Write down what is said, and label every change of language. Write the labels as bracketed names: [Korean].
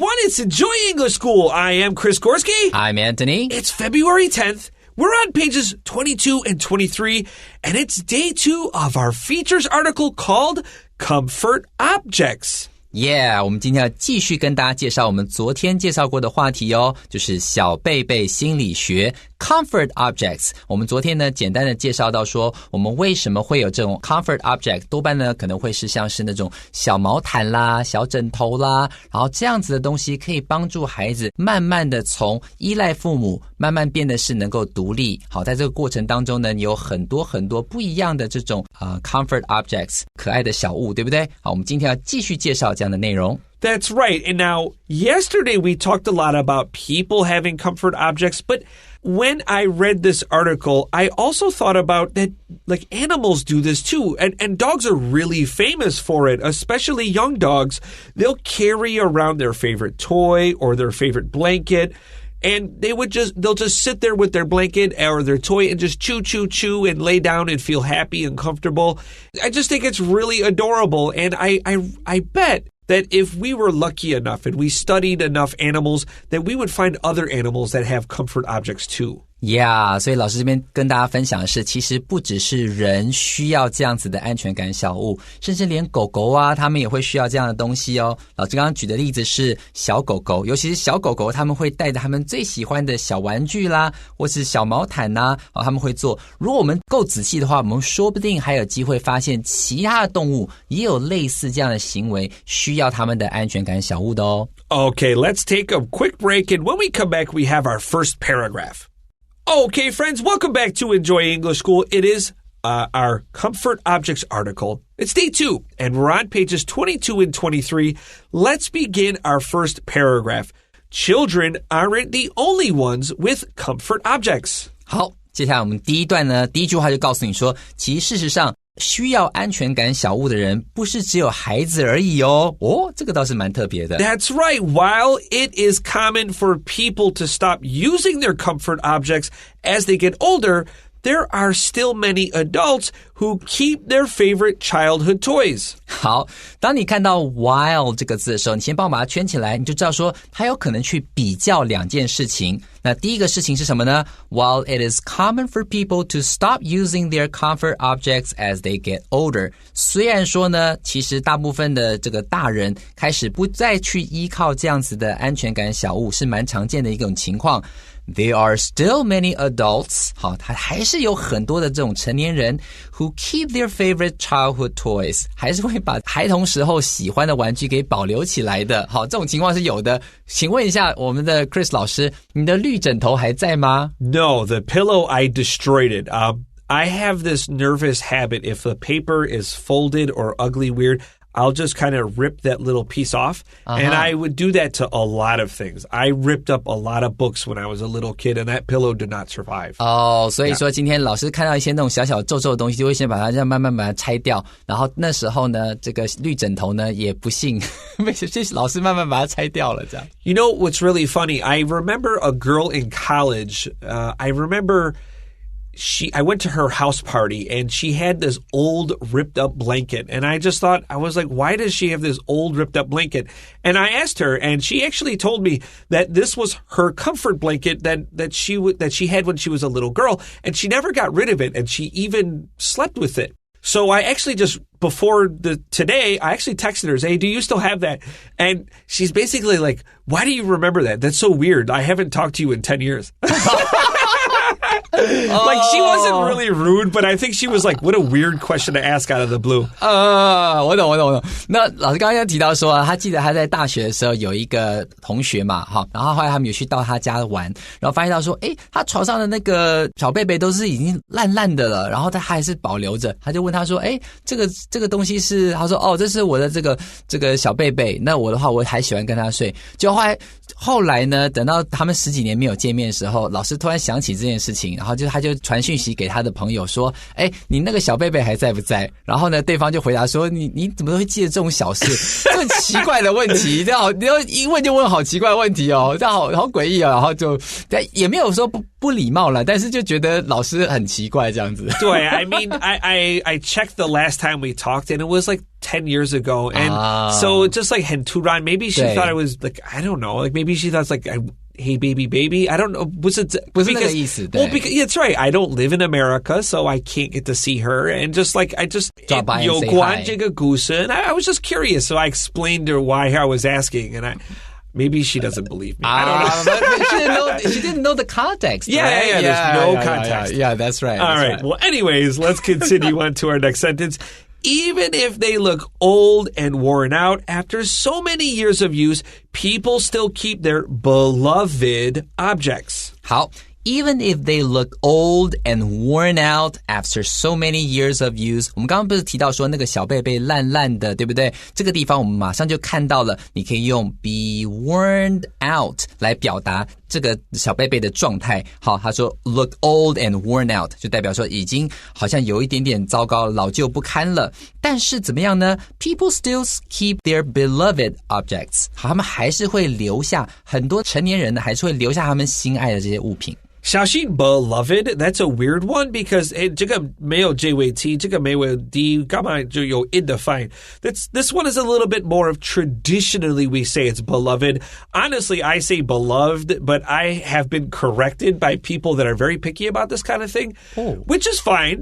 [English] it's Enjoy English School. I am Chris Gorski. I'm Antony. It's February 10th. We're on pages 22 and 23, and it's day 2 of our features article called Comfort Objects.Yeah, [Chinese] 我们今天要继续跟大家介绍我们昨天介绍过的话题哦，就是小贝贝心理学 Comfort Objects。我们昨天呢简单的介绍到说我们为什么会有这种 Comfort Object， 多半呢可能会是像是那种小毛毯啦、小枕头啦，然后这样子的东西可以帮助孩子慢慢的从依赖父母慢慢变得是能够独立。好，在这个过程当中呢，你有很多很多不一样的这种Comfort Objects 可爱的小物，对不对？好，我们今天要继续介绍这样的内容。 [English] That's right. And now, yesterday we talked a lot about people having comfort objects, but when I read this article, I also thought about that, like, animals do this too. And dogs are really famous for it, especially young dogs. They'll carry around their favorite toy or their favorite blanket.And they'll just sit there with their blanket or their toy and just chew and lay down and feel happy and comfortable. I just think it's really adorable. And I bet that if we were lucky enough and we studied enough animals, that we would find other animals that have comfort objects too.Yeah, [Chinese] 所以老师这边跟大家分享的是，其实不只是人需要这样子的安全感小物，甚至连狗狗啊，他们也会需要这样的东西哦。老师刚刚举的例子是小狗狗，尤其是小狗狗，他们会带着他们最喜欢的小玩具啦，或是小毛毯啦，他们会做。如果我们够仔细的话，我们说不定还有机会发现其他的动物也有类似这样的行为，需要他们的安全感小物的哦。 [English] Okay, let's take a quick break, and when we come back, we have our first paragraph.Okay, friends, welcome back to Enjoy English School. It is our Comfort Objects article. It's day 2, and we're on pages 22 and 23. Let's begin our first paragraph. Children aren't the only ones with comfort objects. [Chinese] 好，接下来我们第一段呢，第一句话就告诉你说，其实事实上需要安全感小物的人不是只有孩子而已哦。哦，这个倒是蛮特别的。 [English] That's right. While it is common for people to stop using their comfort objects as they get older, there are still many adults who keep their favorite childhood toys. [Chinese] 好，当你看到 while 这个字的时候，你先帮我把它圈起来，你就知道说它有可能去比较两件事情。那第一个事情是什么呢？ [English] While it is common for people to stop using their comfort objects as they get older. [Chinese] 虽然说呢，其实大部分的这个大人开始不再去依靠这样子的安全感小物，是蛮常见的一种情况。 [English] There are still many adults. [Chinese] 好，他还是有很多的这种成年人 [English] who keep their favorite childhood toys. [Chinese] 还是会把孩童时候喜欢的玩具给保留起来的。好，这种情况是有的。请问一下我们的 Chris 老师，你的绿枕头还在吗？ [English] No, the pillow, I destroyed it. I have this nervous habit. If the paper is folded or ugly weird,I'll just kind of rip that little piece off. And I would do that to a lot of things. I ripped up a lot of books when I was a little kid, and that pillow did not survive. [Chinese] 哦，所以说今天老师看到一些那种小小皱皱的东西，就会先把它这样慢慢把它拆掉。然后那时候呢，这个绿枕头呢也不幸被老师慢慢把它拆掉了。这样。 [English] You know what's really funny? I remember a girl in college. I remember I went to her house party and she had this old ripped up blanket. And I just thought, I was like, why does she have this old ripped up blanket? And I asked her, and she actually told me that this was her comfort blanket that she had when she was a little girl, and she never got rid of it, and she even slept with it. So I actually just, before today, I actually texted her, hey, do you still have that? And she's basically like, why do you remember that? That's so weird. I haven't talked to you in 10 years. Like, she wasn't really rude, but I think she was like, what a weird question to ask out of the blue. [Chinese] 我懂。那老师刚刚提到说，他记得他在大学的时候有一个同学嘛，好，然后后来他们有去到他家玩，然后发现到说，他床上的那个小贝贝都是已经烂烂的了，然后他还是保留着，他就问他说，这个东西是，他说，这是我的这个小贝贝，那我的话我还喜欢跟他睡，就后来呢，等到他们10几年没有见面的时候，老师突然想起这件事情。然后他就传讯息给他的朋友说，你那个小贝贝还在不在？然后呢，对方就回答说，你怎么会记得这种小事？这很奇怪的问题，这样你要一问就问好奇怪的问题哦，这样好诡异哦。然后就也没有说不礼貌了，但是就觉得老师很奇怪这样子。 [English] 对 I mean I checked the last time we talked and it was like 10 years ago and so just like henturan, maybe she thought it was like I don't know, like maybe she thought it's like hey baby I don't know, was it [Chinese] 不是那个意思。 [English] well because yeah, that's right, I don't live in America so I can't get to see her and just like I just [Chinese] 有关这个故事 [English] and I was just curious so I explained to her why I was asking and maybe she doesn't believe me. I don't know. But she didn't know the context. Yeah, right? yeah, there's no context. Yeah, that's right. All right. Well, anyways, let's continue on to our next sentence. Even if they look old and worn out, after so many years of use, people still keep their beloved objects. [Chinese] 好。 [English] Even if they look old and worn out after so many years of use, [Chinese] 我们刚刚不是提到说那个小贝贝烂烂的，对不对？这个地方我们马上就看到了，你可以用 [English] be worn out [Chinese] 来表达这个小贝贝的状态。好，他说 [English] look old and worn out [Chinese] 就代表说已经好像有一点点糟糕，老旧不堪了。但是怎么样呢？ [English] People still keep their beloved objects. [Chinese] 好，他们还是会留下，很多成年人呢还是会留下他们心爱的这些物品。小心 beloved, [English] that's a weird one because [Chinese] 这个没有结尾 t, 这个没有 d, 干嘛就有 indefine. [English] This one is a little bit more of traditionally we say it's beloved. Honestly, I say beloved, but I have been corrected by people that are very picky about this kind of thing, which is fine.